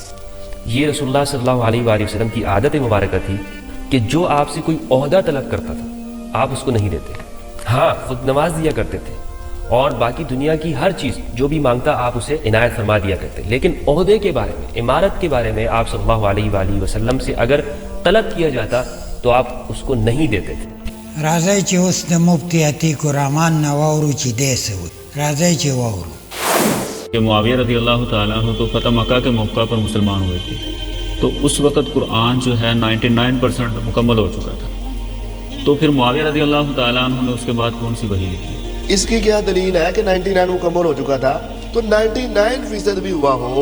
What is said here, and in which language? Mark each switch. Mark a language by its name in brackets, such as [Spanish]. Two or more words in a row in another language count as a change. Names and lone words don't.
[Urdu] یہ رسول اللہ [Arabic] صلی اللہ علیہ وآلہ وسلم [Urdu] کی عادت مبارکہ تھی کہ جو آپ سے کوئی عہدہ طلب کرتا تھا آپ اس کو نہیں دیتے. ہاں خود نواز دیا کرتے تھے اور باقی دنیا کی ہر چیز جو بھی مانگتا آپ اسے عنایت فرما دیا کرتے. لیکن عہدے کے بارے میں, عمارت کے بارے میں آپ [Arabic] صلی اللہ علیہ وآلہ وسلم [Urdu] سے اگر طلب کیا جاتا تو آپ اس کو نہیں دیتے تھے. [Pashto] راځئ چې اوس د مفتی عتیق الرحمن نه واورو چې دی څه وایي. راځئ چې واورو. [Urdu] کہ معاویہ [Arabic] رضی اللہ تعالیٰ عنہ [Urdu] تو فتح مکہ کے موقع پر مسلمان ہوئے تھے تو اس وقت قرآن جو ہے 99% مکمل ہو چکا تھا. تو پھر معاویہ [Arabic] رضی اللہ تعالیٰ عنہ [Urdu] نے اس کے بعد کون سی وحی لکھی؟ اس کی کیا دلیل ہے کہ 99 مکمل ہو چکا تھا تو 99% بھی ہوا ہو.